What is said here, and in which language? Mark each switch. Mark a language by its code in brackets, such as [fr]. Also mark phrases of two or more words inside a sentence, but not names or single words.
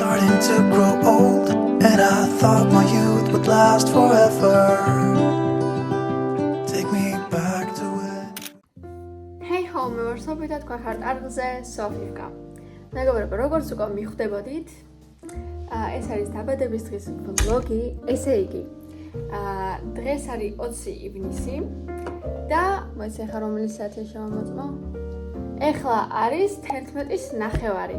[en] to grow old, and I thought my youth would last forever. Take me back to when. Hey ho, [ka] მე ვარ სოფი და თქვენ ხართ არხზე სოფიվკა. მეგობრებო, როგორც უკვე მიხვდებოდით, ეს არის დაბადების დღის ვლოგი, ესე იგი. დღეს არის 20 ივნისი და მოიცა ხა რომელი საათია შევამოწმო? ეხლა არის 11:09.